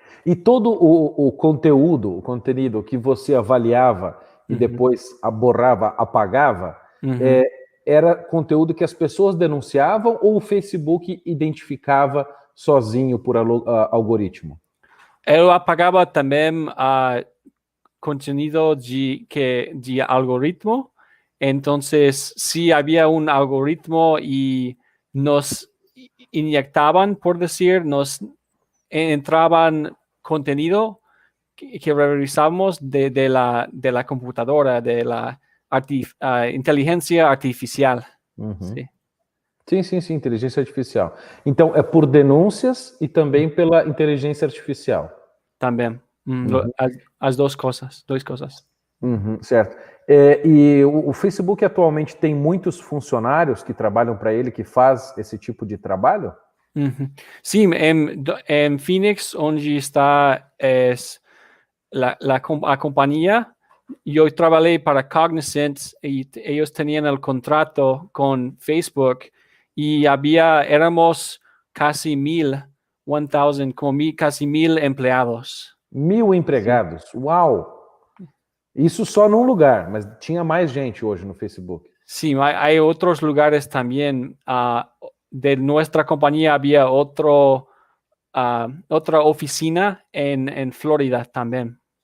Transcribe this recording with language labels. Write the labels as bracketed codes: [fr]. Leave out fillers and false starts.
[pt] E todo o conteúdo que você avaliava e depois borrava, apagava, era conteúdo que as pessoas denunciavam ou o Facebook identificava sozinho por algoritmo? Eu apagava também contenido de algoritmo. [es] Entonces, si había un algoritmo y nos inyectaban, por decir, nos entraban contenido que revisamos de la computadora, de la inteligencia artificial. Uhum. Sí. [pt] Sim, inteligência artificial. Então, é por denúncias e também pela inteligência artificial. [es] También. Uhum. As dos cosas. [pt] Uhum, certo. E o Facebook atualmente tem muitos funcionários que trabalham para ele, que faz esse tipo de trabalho? Uhum. [es] Sí, en Phoenix, onde está es a compañía, yo trabajé para Cognizant y ellos tenían el contrato con Facebook y éramos casi 1,000 casi 1,000 empleados. [pt] 1.000 empregados? Sim. Uau! Isso só num lugar, mas tinha mais gente hoje no Facebook. [es] Sí, hay otros lugares también. De nuestra compañía había otra oficina en Florida también.